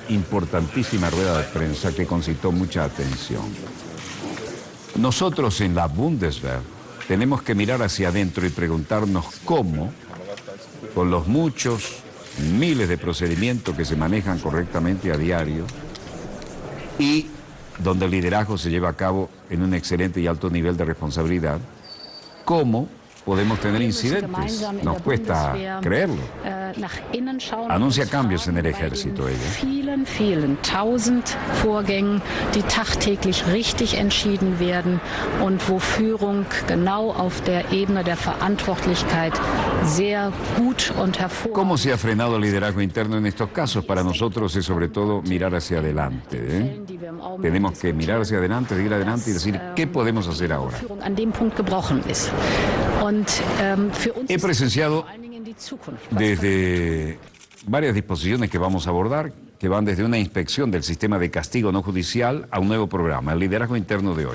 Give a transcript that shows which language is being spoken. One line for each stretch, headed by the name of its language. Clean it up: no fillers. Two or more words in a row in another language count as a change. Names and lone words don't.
Spanish: importantísima rueda de prensa que concitó mucha atención: nosotros en la Bundeswehr tenemos que mirar hacia adentro y preguntarnos cómo, con los muchos miles de procedimientos que se manejan correctamente a diario y donde el liderazgo se lleva a cabo en un excelente y alto nivel de responsabilidad, cómo podemos tener incidentes. Nos cuesta creerlo. Anuncia cambios en el ejército, ella.
German: Vielen tausend Vorgängen, die tagtäglich richtig entschieden werden und wo Führung genau auf der Ebene der Verantwortlichkeit sehr gut und hervorragend.
Spanish: ¿Cómo se ha frenado el liderazgo interno en estos casos? Para nosotros es sobre todo mirar hacia adelante, ¿eh? Tenemos que mirar hacia adelante, seguir adelante y decir, ¿qué podemos hacer ahora? He presenciado desde varias disposiciones que vamos a abordar, que van desde una inspección del sistema de castigo no judicial a un nuevo programa, el liderazgo interno de hoy.